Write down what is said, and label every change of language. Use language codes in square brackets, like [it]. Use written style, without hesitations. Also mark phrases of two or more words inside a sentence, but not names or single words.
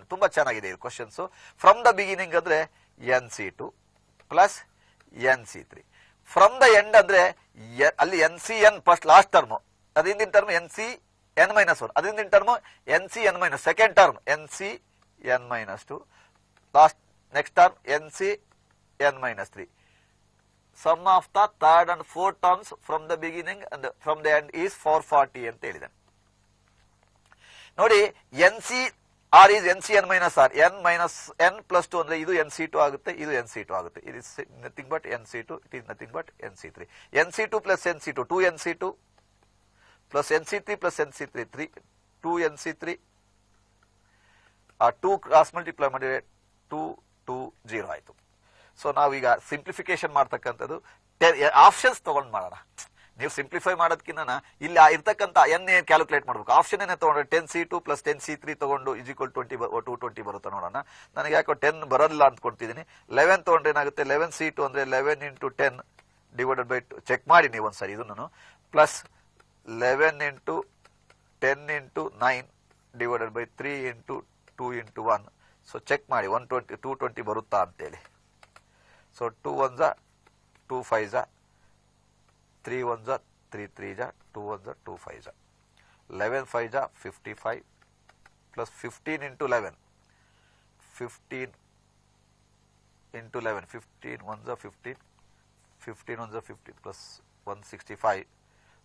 [kn] ತುಂಬಾ ಚೆನ್ನಾಗಿದೆ ಇದು ಕ್ವಶನ್ಸ್. [en] from the beginning [kn] ಅಂದ್ರೆ NC2 ಪ್ಲಸ್ NC3. [en] from the end [kn] ಅಂದ್ರೆ ಅಲ್ಲಿ NCN [en] first last term, [kn] ಅದಿಂದಿನ ಟರ್ಮ್ NCN minus 1, ಅದಿಂದಿನ ಟರ್ಮ್ NCN minus [en] second term [kn] NCN minus 2, [en] last next term [kn] NCN minus 3. [en] sum of the third and fourth terms from the beginning and from the end is 440 [kn] ಅಂತ ಹೇಳಿದಾನೆ. [en] ನೋಡಿ NCR is NCN minus R. N minus N plus 2 [kn] ಅಂದ್ರೆ ಇದು NC2 ಆಗುತ್ತೆ, ಇದು NC2 ಆಗುತ್ತೆ. [en] It is nothing but NC2. It is nothing but NC3. NC2 plus NC2 2 NC2 plus NC3 plus NC3 3 2 NC3 2 cross multiply [kn] ಮಾಡಿದ್ರೆ 2 2 0 ಆಯ್ತು. ಸೊ ನಾವೀಗ ಸಿಂಪ್ಲಿಫಿಕೇಶನ್ ಮಾಡ್ತಕ್ಕಂಥದ್ದು ಆಪ್ಷನ್ಸ್ ತಗೊಂಡು ಮಾಡೋಣ. ನೀವು ಸಿಂಪ್ಲಿಫೈ ಮಾಡೋದಕ್ಕಿಂತ ಇಲ್ಲಿ ಇರ್ತಕ್ಕಂಥ ಎನ್ ಏನ್ ಕ್ಯಾಲ್ಕುಲೇಟ್ ಮಾಡಬೇಕು. ಆಪ್ಷನ್ ಏನೇ ತಗೊಂಡ್ರೆ 10C2 plus 10C3 ತಗೊಂಡು [en] is equal [kn] 220 ಬರುತ್ತೆ ನೋಡೋಣ. ನನಗೆ ಯಾಕೋ 10 ಬರಲ್ಲ ಅಂದ್ಕೊಳ್ತಿದ್ದೀನಿ. 11 ತಗೊಂಡ್ರೆ ಏನಾಗುತ್ತೆ, 11C2 ಅಂದ್ರೆ 11 into 10 [en] divided by [kn] 2 ಚೆಕ್ ಮಾಡಿ ನೀವು ಒಂದ್ಸರಿ ಇದನ್ನು, ಪ್ಲಸ್ 11 into 10 into 9 [en] divided by [kn] 3 into 2 into 1. ಸೊ ಚೆಕ್ ಮಾಡಿ 220 ಬರುತ್ತಾ ಅಂತೇಳಿ. ಸೊ 2 1s 2 5s 3 1s 3 3s 2 1s 2 5s 11 5s 55 plus 15 into 11 15 into 11 15 1s 15 15 1s 15 plus 165.